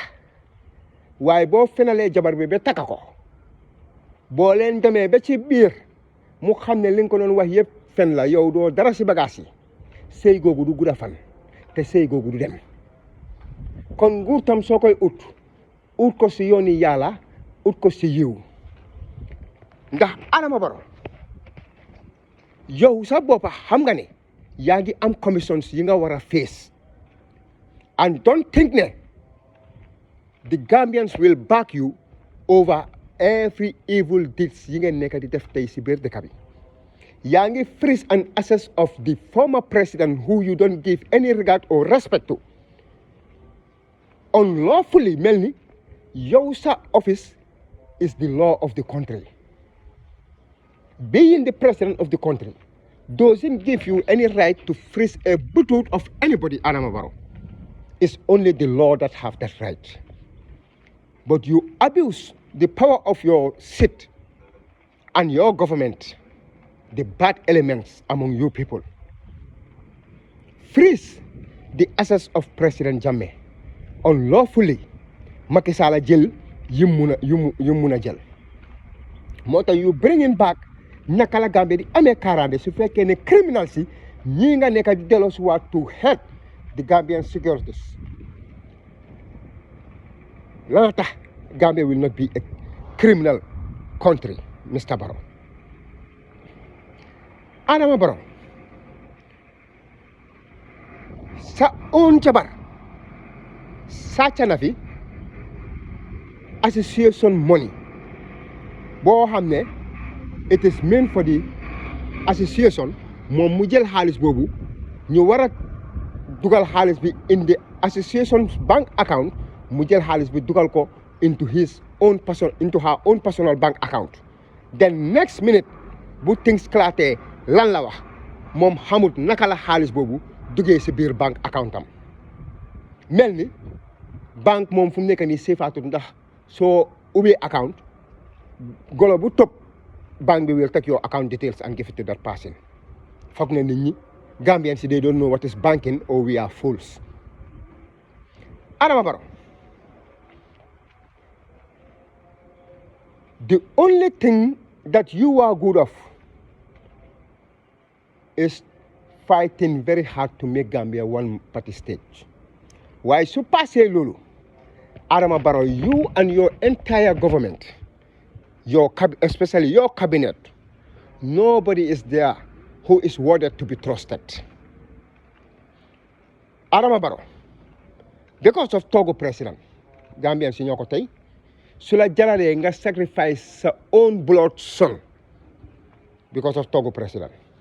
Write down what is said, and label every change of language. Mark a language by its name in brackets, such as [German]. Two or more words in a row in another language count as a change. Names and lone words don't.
[Wolof] waaye boo fenalee jabar bi ba takka ko boo leen demee ba ci biir mu xam ne li nga ko doon wax yëpp fen la yow doo dara si bagaas yi sëy googu du gudda fan te sëy googu du dem kon nguur tam soo koy ut ko si yooni yàlla ut ko si yiw ndax Adama Barrow yow sa boppa xam nga ne yaa ngi am commissions yi nga war a face [English] and don't think [Wolof] ne [English] the Gambians will back you over every evil deeds [Wolof] yi ngeen nekk di def tey si biir dëkk bi yaa ngi [English] freeze and access of the former president who you don't give any regard or respect to unlawfully [Wolof] mel ni yow sa [English] office is the law of the country. Being the president of the country doesn't give you any right to freeze a buttock of anybody, Adama Barrow. It's only the law that have that right. But you abuse the power of your seat and your government, the bad elements among you people. Freeze the access of President Jammeh unlawfully. [Wolof] Macky Sall jël yim mun a jël moo tax [English] you bringing back [Wolof] naka la Gambie di amee kaaraange su fekkee ne criminals yi ñii nga nekk di delloo si waat [English] to help the Gambian securities [Wolof] lana tax [English] Gambia will not be a criminal country, Mr. Barrow. [Wolof] Adama Barrow sa own jabar sàcc na fi [English] association money [Wolof] boo xam ne [English] it is meant for the association [Wolof] moom mu jël xaalis boobu ñu war a dugal xaalis bi [English] in the association's bank account [Wolof] mu jël xaalis bi dugal ko [English] into her own personal bank account. Then next minute [Wolof] bu things claté lan la wax moom xamut naka la xaalis boobu duggee si biir [English] bank account [Wolof] am mel ni banque moom fu mu nekk nii seefaatut ndax soo ubbee account golo bu topp bank bi [English] will take your account details and give it to that person. [Wolof] foog na nit ñi [English] Gambians they don't know what is banking or we are fools. Adama Barrow, the only thing that you are good of is fighting very hard to make Gambia one party state. Why su passé lolu Adama Barrow, you and your entire government, especially your cabinet, nobody is there who is worthy to be trusted. Adama Barrow, because of Togo president, [Wolof] Gambian si ñoko tay su la jarale nga sacrifice sa [English] own blood son because of Togo president.